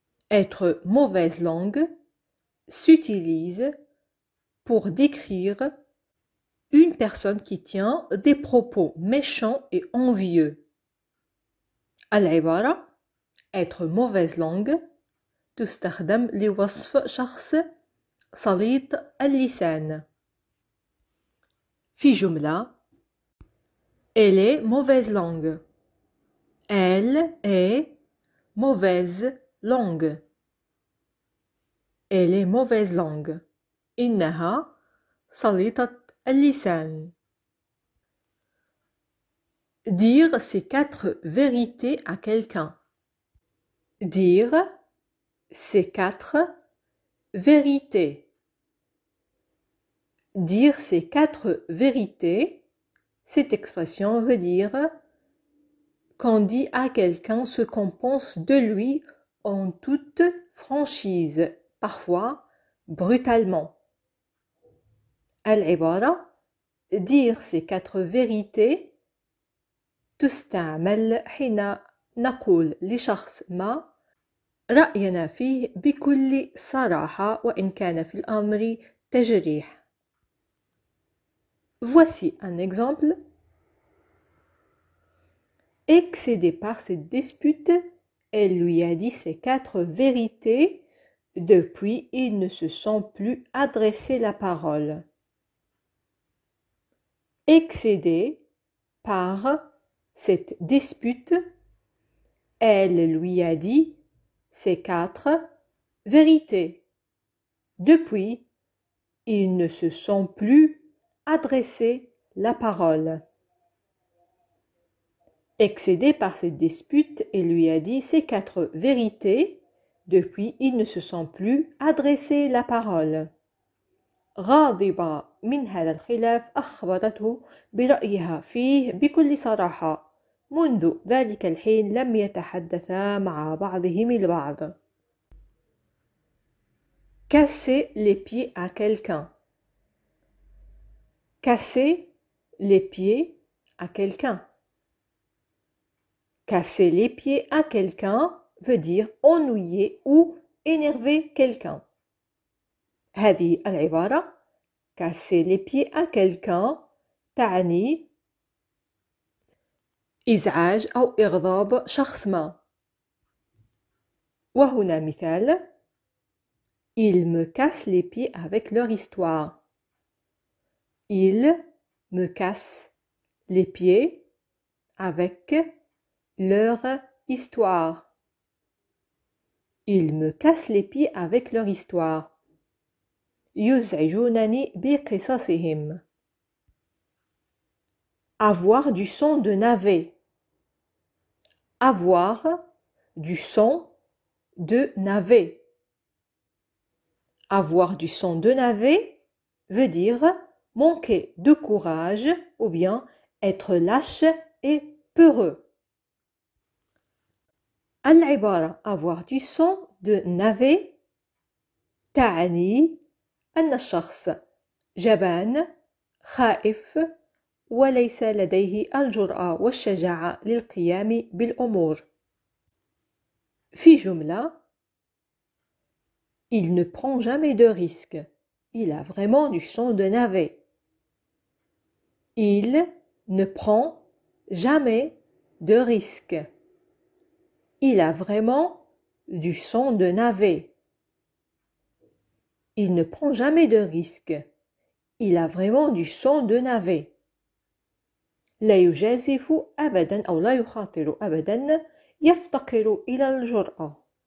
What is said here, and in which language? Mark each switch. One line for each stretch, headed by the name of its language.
French: Être mauvaise langue s'utilise pour décrire une personne qui tient des propos méchants et envieux.
Arabic: العبارة
French: être mauvaise langue
Arabic: تستخدم لوصف شخص سليط اللسان. في جملة
French: Elle est mauvaise langue. Elle est mauvaise langue. Elle est mauvaise langue.
Arabic: إنها سليطة اللسان.
French: Dire ces 4 vérités à quelqu'un. Dire ces 4 vérités. Dire ces 4 vérités, cette expression veut dire qu'on dit à quelqu'un ce qu'on pense de lui en toute franchise, parfois brutalement. العبارة dire ces 4 vérités تستعمل حين نقول لشخص ما رأينا فيه بكل صراحة وإن كان في الأمر تجريح. Voici un exemple. Excédée par cette dispute, elle lui a dit ces 4 vérités. Depuis, ils ne se sont plus adressé la parole. Excédée par cette dispute, elle lui a dit ces 4 vérités. Depuis, ils ne se sont plus adressé la parole. Excédé par cette dispute, il lui a dit ces 4 vérités. Depuis, ils ne se sont plus adressé la parole.
Arabic: غاضبة من هذا الخلاف أخبرته برأيها فيه بكل صراحة. منذ ذلك الحين لم يتحدثا مع بعضهم البعض.
French: Casser les pieds à quelqu'un. Casser les pieds à quelqu'un. Casser les pieds à quelqu'un veut dire ennuyer ou énerver quelqu'un.
Arabic: هذه العبارة
French: casser les pieds à quelqu'un
Arabic: تعني إزعاج أو إغضاب شخص ما. وهنا مثال:
French: Ils me cassent les pieds avec leur histoire. Ils me cassent les pieds avec leur histoire. Ils me cassent les pieds avec leur histoire.
Arabic: يزعجونني بقصصهم.
French: Avoir du son de navet. Avoir du son de navet. Avoir du son de navet veut dire manquer de courage ou bien être lâche et peureux.
Arabic: العبارة
French: avoir du son de navet
Arabic: تعني أن الشخص جبان خائف وليس لديه الجرأة والشجاعة للقيام بالأمور. في جملة:
French: Il ne prend jamais de risques. Il a vraiment du son de navet. Il ne prend jamais de risques. Il a vraiment du son de navet. Il ne prend jamais de risques. Il a vraiment du son de navet.
Arabic: لا يجازف أبدا أو لا يخاطر أبدا يفتقر إلى الجرأة.